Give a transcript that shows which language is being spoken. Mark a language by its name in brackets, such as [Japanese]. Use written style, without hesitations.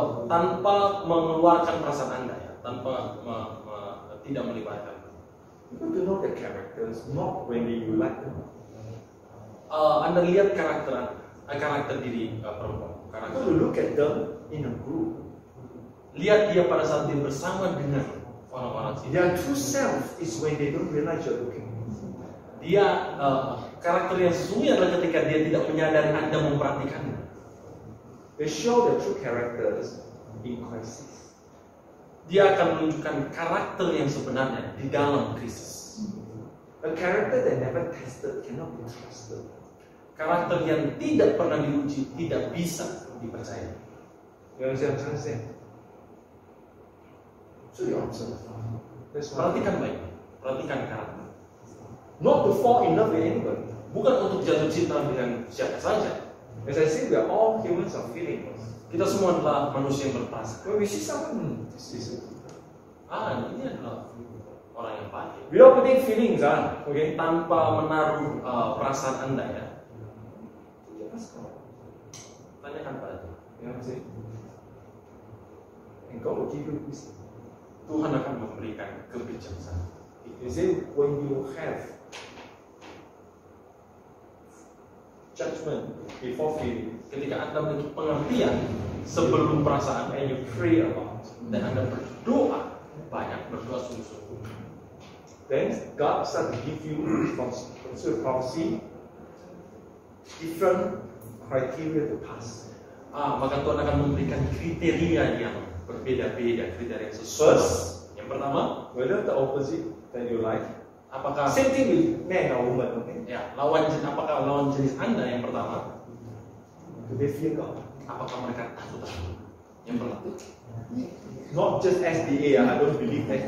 [Indonesian] tanpa mengeluarkan perasaan Anda ya, tanpa tidak melibatkan. [English] you got to know the characters, not when you like them. [Indonesian] Anda lihat karakter diri perempuan. [English] You got to look at them in a group. [Indonesian] Lihat dia pada saat dia bersama dengan orang-orang sini. [English] Their true self is when they don't realize you're looking. [Indonesian] Dia karakter yang sesungguhnya adalah ketika dia tidak menyadari Anda memperhatikannya. [English] They show their true characters in crisis. [Indonesian] Dia akan menunjukkan karakter yang sebenarnya di dalam krisis. [English] A character that never tested cannot be trusted. [Indonesian] Karakter yang tidak pernah diuji tidak bisa dipercaya. [English] You understand what I'm trying to say? So you observe. That's why. [Indonesian] Perhatikan baik, perhatikan karakter. [English] Not to fall in love with anybody. [Indonesian] Bukan untuk jatuh cinta dengan siapa saja. [English] As I say, we are all humans of feelings. [Indonesian] Kita semua adalah manusia yang berperasaan. [English] When we see someone, this is [Indonesian] Ini adalah orang yang baik. [English] without putting feelings, okay? [Indonesian] Tanpa menaruh perasaan Anda ya. [English] Ask God. [Indonesian] Tanyakan pada Tuhan. [English] You know what I'm saying? And God will give you wisdom. [Indonesian] Tuhan akan memberikan kebijaksanaan. [English] You see, when you have judgment before feeling, [Indonesian] Ketika Anda memiliki pengertian sebelum perasaan [English] and you pray a lot, [Indonesian] dan Anda berdoa banyak, berdoa sungguh-sungguh, [English] then God starts to give you from prophecy different criteria to pass. [Indonesian] maka Tuhan akan memberikan kriteria yang berbeda-beda, kriteria yang sesuai. [English] First, [Indonesian] Yang pertama, [English] whether the opposite that you like, [Indonesian] apakah [English] same thing with man or woman, okay? [Indonesian] apakah lawan jenis Anda yang pertama, [English] Do they fear God? [Indonesian] apakah mereka takut akan Tuhan? yang berlaku. [English] Not just SDA, I don't believe SDA.